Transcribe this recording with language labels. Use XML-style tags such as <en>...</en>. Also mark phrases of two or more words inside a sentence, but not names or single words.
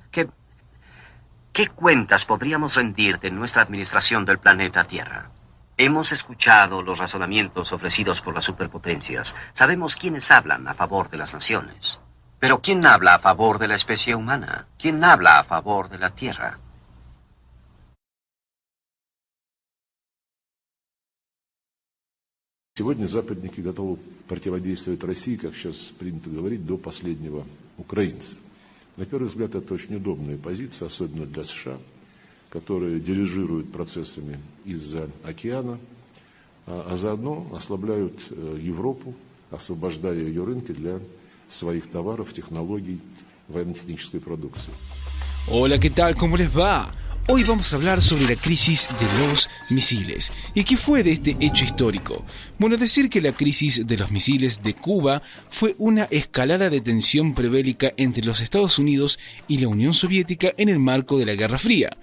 <es>¿Qué cuentas podríamos rendir de nuestra administración del planeta Tierra? Hemos escuchado los razonamientos ofrecidos por las superpotencias. Sabemos quiénes hablan a favor de las naciones. Pero ¿quién habla a favor de la especie humana? ¿Quién habla a favor de la Tierra?</es> <ru>Сегодня западники готовы противодействовать России, как сейчас принято говорить, до последнего украинца. На первый взгляд, это очень удобная позиция, особенно для США, которые дирижируют процессами из-за океана, а заодно ослабляют Европу, освобождая ее рынки для своих tavaros, технологий, военно-технической продукции.</ru> <es>Hola, ¿qué tal? ¿Cómo les va? Hoy vamos a hablar sobre la crisis de los misiles. ¿Y qué fue de este hecho histórico? Bueno, decir que la crisis de los misiles de Cuba fue una escalada de tensión prebélica entre los Estados Unidos y la Unión Soviética en el marco de la Guerra Fría.</es>